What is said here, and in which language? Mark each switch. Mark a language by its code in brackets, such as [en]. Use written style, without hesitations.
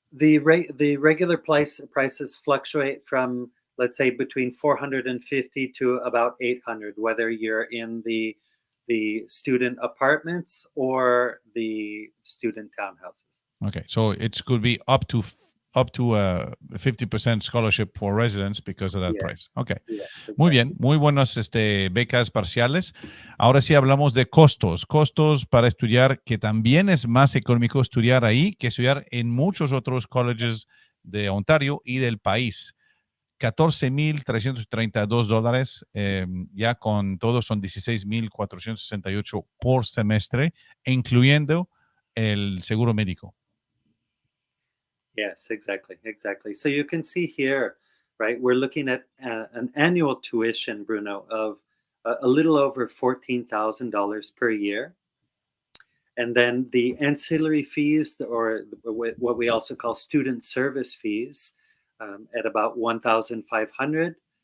[en] The regular prices fluctuate from, let's say, between $450 to about $800, whether you're in the student apartments or the student townhouses. Okay, so it could be up to a 50% scholarship for residents because of that price. Okay, yeah, exactly. [es] Muy bien, muy buenas becas parciales. Ahora sí hablamos de costos para estudiar, que también es más económico estudiar ahí que estudiar en muchos otros colleges de Ontario y del país. $14,332, ya con todo son $16,468 por semestre, incluyendo el seguro médico. [en] Yes, exactly. So you can see here, right, we're looking at an annual tuition, Bruno, of a little over $14,000 per year. And then the ancillary fees, or what we also call student service fees, at about $1,500.